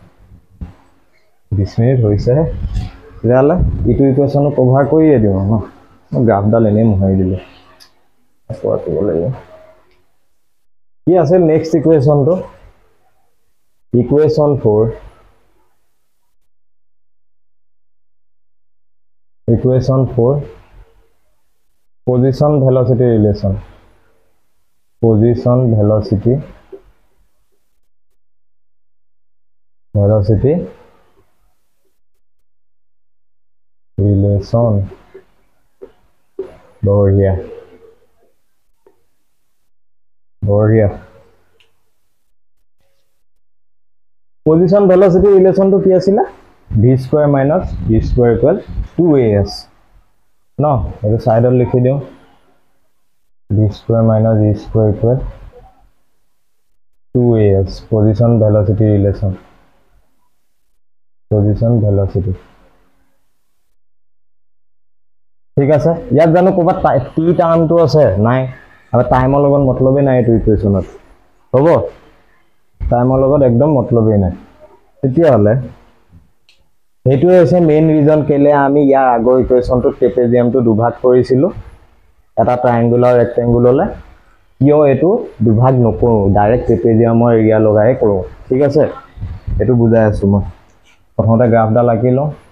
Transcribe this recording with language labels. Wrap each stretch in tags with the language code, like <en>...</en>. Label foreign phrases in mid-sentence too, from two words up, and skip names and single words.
<as>20 মিনিট হৈছেহে তেতিয়াহ'লে ইটো ইকুৱেশ্যনো কভাৰ কৰিয়ে দিওঁ ন গ্ৰাফডাল এনেই মোহাৰি দিলে কৰিব লাগিব কি আছে</as> <en>next equation</en> <as>ইকুৱেশ্যন 4 ইকুৱেশ্যন 4</as> <en>position velocity relation position velocity relation</en> <hi>बढ़िया बढ़िया</hi> <en>position velocity relation to</en> <as>কি আছিল</as> <en>v square minus v square equal 2as</en> <as>ন এটা সাইডত লিখি দিও</as> <en>v square minus v square equal 2as position velocity relation position velocity</en> <as>ঠিক আছে ইয়াত জানো কোবা টি টার্মটো আছে নাই আৰু টাইমৰ লগত মতলবেই নাই এইটো ইকুৱেশ্যনত হ'ব টাইমৰ লগত একদম মতলবেই নাই তেতিয়া হলে এইটো হৈছে</as> <en>main reason</en> <as>কেলে আমি ইয়াৰ আগৰ ইকুৱেশ্যনটো ট্ৰেপেজিয়ামটো দুভাগ কৰিছিলো এটা</as> <en>triangular rectangle</en> <as>কিয় এটো দুভাগ নকৰো</as> <en>direct trapezium</en> <as>এৰিয়া লগাই কৰো ঠিক আছে এটো বুজাই আছো মই প্ৰথমতে গ্ৰাফডাল আঁকিলো</as>